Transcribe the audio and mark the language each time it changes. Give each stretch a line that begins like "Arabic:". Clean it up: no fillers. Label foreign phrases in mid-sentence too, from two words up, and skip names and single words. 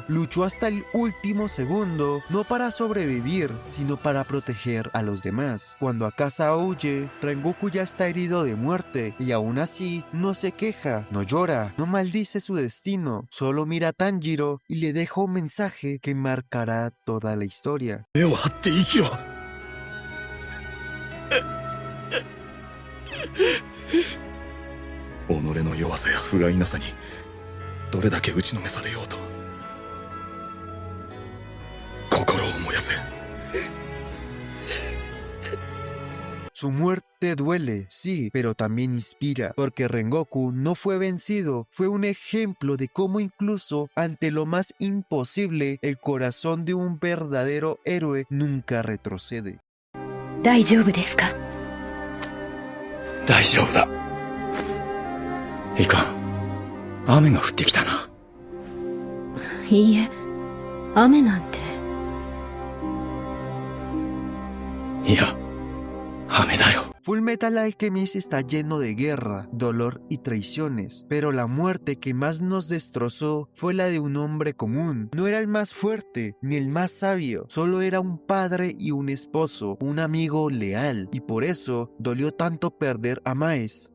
Spanish: Luchó hasta el último segundo, no para sobrevivir, sino para proteger a los demás. Cuando Akasa huye, Rengoku ya está herido de muerte, y aún así no se queja, no llora, no maldice su destino, solo mira a Tanjiro y le deja un mensaje que marcará toda la historia.
Japanese: 目を張って生きろ。己の弱さや不甲斐なさにどれだけ打ちのめされようと心を燃やせ。
Spanish: Su muerte duele, sí, pero también inspira, porque Rengoku no fue vencido, fue un ejemplo de cómo incluso ante lo más imposible, el corazón de un verdadero héroe nunca retrocede.
Japanese: 大丈夫ですか？大丈夫だ。いかん。雨が降ってきたな。いいえ、雨なんて。いや。雨だよ。
Spanish: Fullmetal Alchemist está lleno de guerra, dolor y traiciones, pero la muerte que más nos destrozó fue la de un hombre común. No era el más fuerte, ni el más sabio, solo era un padre y un esposo, un amigo leal, y por eso dolió tanto perder a Maes.